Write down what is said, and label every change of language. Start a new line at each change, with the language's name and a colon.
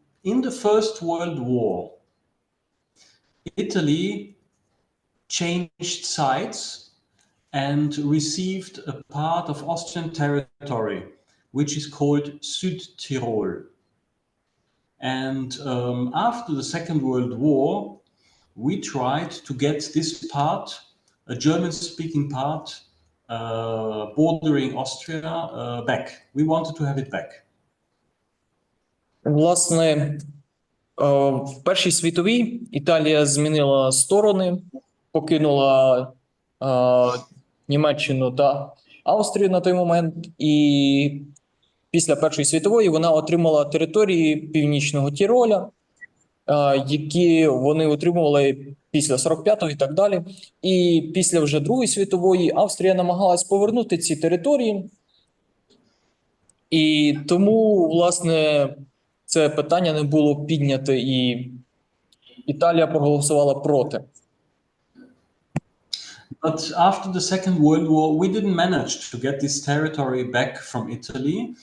English: In the First World War, Italy changed sides and received a part of Austrian territory, which is called Südtirol. And after the Second World War, we tried to get this part, a German-speaking part, bordering Austria, back. We wanted to have it back.
Ukrainian: Власне, в Першій світовій Італія змінила сторони, покинула Німеччину та Австрію на той момент, і після Першої світової вона отримала території Північного Тіроля, які вони отримували після 45-го і так далі. І після вже Другої світової Австрія намагалась повернути ці території. І тому, власне, це питання не було підняте, і Італія проголосувала проти.
English: But after the Second World War, we didn't manage to get this territory back from Italy.